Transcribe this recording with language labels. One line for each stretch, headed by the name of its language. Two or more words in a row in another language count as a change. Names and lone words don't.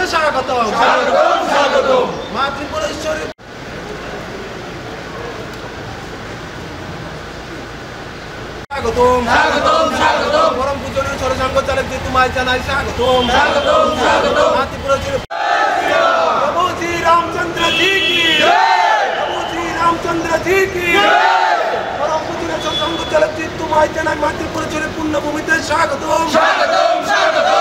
Bangla: স্বাগতম স্বাগতম স্বাগতম মা ত্রিপুরেশ্বরী স্বাগতম স্বাগতম স্বাগতম পরম পূজনীয় সরসংঘ চালক জি তোমায় জানাই স্বাগতম স্বাগতম স্বাগতম মা ত্রিপুরেশ্বরী প্রভু শ্রী রামচন্দ্র
Hindi: जी की जय
Bangla: প্রভু শ্রী রামচন্দ্র
Hindi: जी की जय
Bangla: পরম পূজনীয় সরসংঘ চালক জি তোমায় জানাই মা ত্রিপুরেশ্বরী পুণ্যভূমিতে স্বাগতম স্বাগতম স্বাগতম